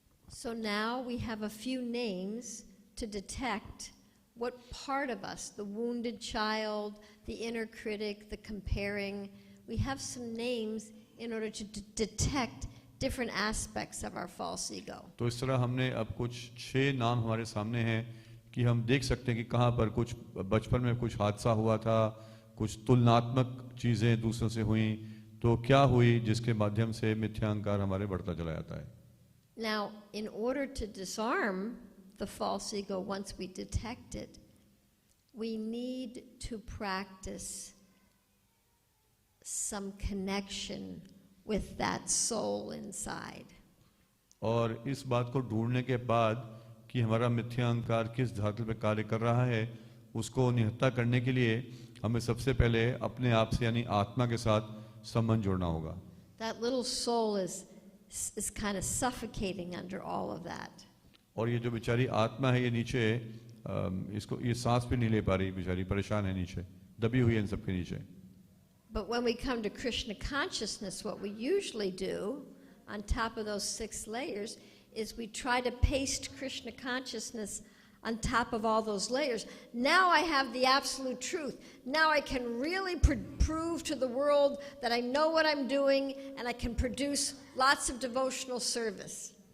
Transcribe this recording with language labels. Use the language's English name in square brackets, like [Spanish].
[English] So now we have a few names to detect what part of us, the wounded child, the inner critic, the comparing, we have some names in order to detect different aspects of our false ego. [Hindi] तो इस तरह हमने अब कुछ 6 नाम हमारे सामने हैं कि हम देख सकते हैं कि कहाँ पर कुछ बचपन में कुछ हादसा हुआ था, कुछ तुलनात्मक चीज़ें दूसरों से हुई, तो क्या हुई जिसके माध्यम से मिथ्या अहंकार हमारे बढ़ता चला जाता है. [English] Now, in order to disarm the false ego, once we detect it, we need to practice some connection with that soul inside. [Hindi] और इस बात को ढूंढने के बाद कि हमारा मिथ्या अहंकार किस धातु पे कार्य कर रहा है, उसको निहत्था करने के लिए हमें सबसे पहले अपने आप से यानी आत्मा के साथ संबंध जोड़ना होगा. [English] That little soul is kind of suffocating under all of that. [Hindi] और ये जो बेचारी आत्मा है ये नीचे इसको ये सांस भी नहीं ले पा रही, बेचारी परेशान है, नीचे दबी हुई है इन सबके नीचे. [English] But when we come to Krishna consciousness, what we usually do on top of those 6 layers is we try to paste Krishna consciousness on top of all those layers. Now I have the absolute truth. Now I can really prove to the world that I know what I'm doing and I can produce lots of devotional service.